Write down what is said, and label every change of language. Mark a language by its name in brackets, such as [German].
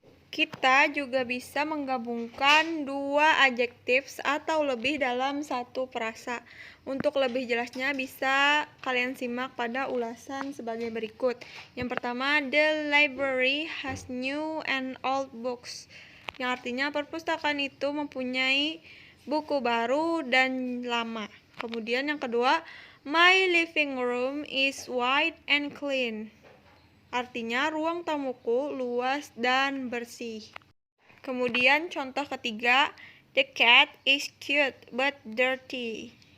[Indonesian] Kita juga bisa menggabungkan dua adjektif atau lebih dalam satu frasa. Untuk lebih jelasnya bisa kalian simak pada ulasan sebagai berikut. Yang pertama, [English] the library has new and old books. [Indonesian] Yang artinya perpustakaan itu mempunyai buku baru dan lama. Kemudian yang kedua, [English] my living room is white and clean. [Indonesian] Artinya ruang tamuku luas dan bersih. Kemudian contoh ketiga, [English] the cat is cute but dirty.